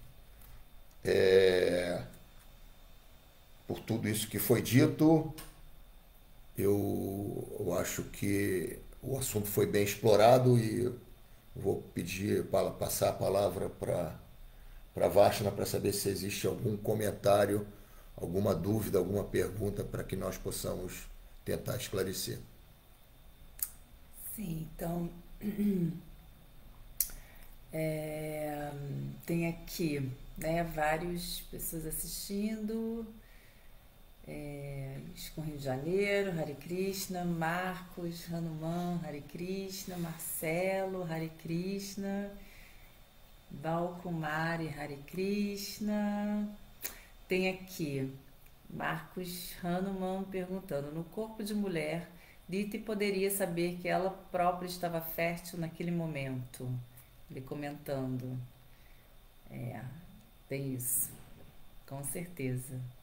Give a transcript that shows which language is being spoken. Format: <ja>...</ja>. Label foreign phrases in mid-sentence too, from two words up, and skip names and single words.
<pt>Por tudo isso que foi dito, eu acho que o assunto foi bem explorado e vou pedir para passar a palavra para Vashna para saber se existe algum comentário, alguma dúvida, alguma pergunta para que nós possamos tentar esclarecer. Sim, então tem aqui, né, várias pessoas assistindo. Com Rio de Janeiro,</pt> <sa>Hare Krishna,</sa> <pt>Marcos, Hanuman,</pt> <sa>Hare Krishna,</sa> <pt>Marcelo,</pt> <sa>Hare Krishna,</sa> <pt>Valkumari,</pt> <sa>Hare Krishna.</sa> <pt>Tem aqui Marcos Hanuman perguntando: no corpo de mulher, Diti poderia saber que ela própria estava fértil naquele momento? Ele comentando. Tem isso, com certeza.</pt>